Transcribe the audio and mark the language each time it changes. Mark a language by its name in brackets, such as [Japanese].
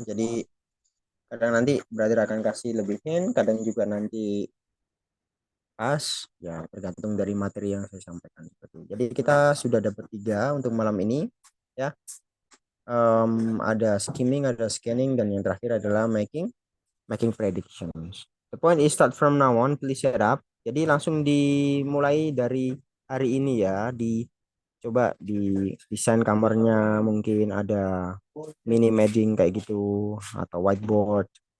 [Indonesian] Jadi kadang nanti brother akan kasih lebihin, kadang juga nanti pas ya tergantung dari materi yang saya sampaikan seperti itu. Jadi kita sudah dapat 3 untuk malam ini ya. Ada skimming, ada scanning, dan yang terakhir adalah making predictions. [English] The point is start from now on, please set up. [Indonesian] Jadi langsung dimulai dari hari ini ya, coba di desain kamarnya mungkin ada mini meeting kayak gitu atau whiteboard.